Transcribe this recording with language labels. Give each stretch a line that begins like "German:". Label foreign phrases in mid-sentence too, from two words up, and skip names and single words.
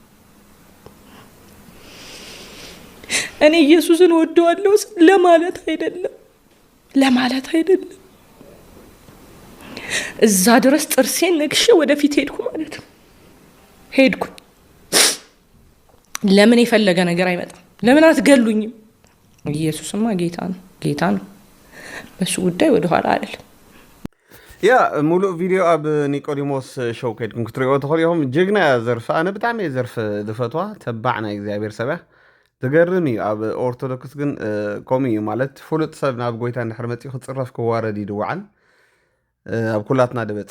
Amharic: እኔ ኢየሱስን ወደዋለሁ ለማለት አይደለም እዛ ድረስ ጥርሴን ነክሼ ወደፊት ሄድኩ ማለት ነው ሄድኩ ለምን የፈለገ ነገር አይመጣም ለምን አትገሉኝም ኢየሱስማ ጌታ ነው በሱ ጉዳይ ወደ ኋላ አይደለም
Tigrinya: ያ ሙሉ ቪዲዮ ኣብ ኒቆዲሞስ ሾው ከድኩም ክትሪኦ ተኸሪኦም ጅግና ዘርፍ ኣነ ብጣዕሚ ዘርፍ ዝፈትዋ ተባዕና እግዚአብሔር ሰብያ ትገርም እዩ ኣብ ኦርቶዶክስ ግን ኮሚ ማለት ፍሉጥ ሰብ ናብ ጎይታ እንድሕር መፂኡ ክፅረፍ ክዋረድ ይድውዓል ኣብ ኩላትና ድበፅሕ